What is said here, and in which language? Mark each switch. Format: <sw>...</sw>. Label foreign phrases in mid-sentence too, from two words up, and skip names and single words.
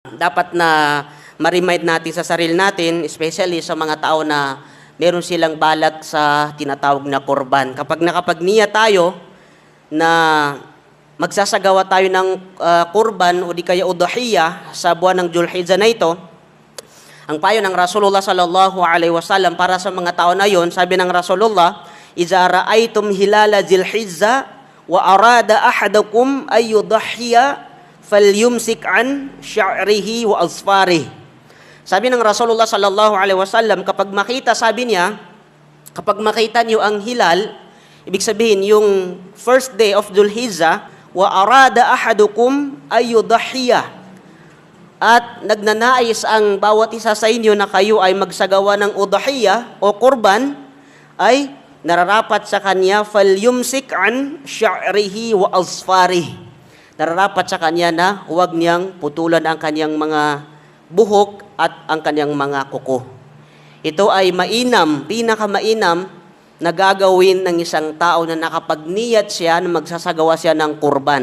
<tl>dapat na ma-remind natin sa sarili natin, especially sa mga tao na meron silang balak sa tinatawag na kurban. Kapag nakapagniya tayo na magsasagawa tayo ng kurban o di kaya udhiya sa buwan ng Dzulhijjah na ito, ang payo ng Rasulullah</tl> <ar>صلى الله عليه وسلم</ar> <tl>para sa mga tao na yon, sabi ng Rasulullah,</tl> <ar>"إذا رأيتم هلال ذي الحجة وأراد أحدكم أن يضحي فليمسك عن شعره وأظفاره."</ar> <tl>Sabi ng Rasulullah</tl> <ar>صلى الله عليه وسلم,</ar> <tl>kapag makita, sabi niya, kapag makita niyo ang hilal, ibig sabihin yung</tl> <en>first day of</en> <tl>Dzulhijjah,</tl> <ar>وأراد أحدكم أن يضحي,</ar> <tl>at nagnanais ang bawat isa sa inyo na kayo ay magsagawa ng udhiya o kurban, ay nararapat sa kanya</tl> <ar>فليمسك عن شعره وأظفاره.</ar> <tl>Nararapat sa kanya na huwag niyang putulan ang kanyang mga buhok at ang kanyang mga kuko. Ito ay mainam, pinakamainam na gagawin ng isang tao na nakapagniyat siya na magsasagawa siya ng kurban.</tl>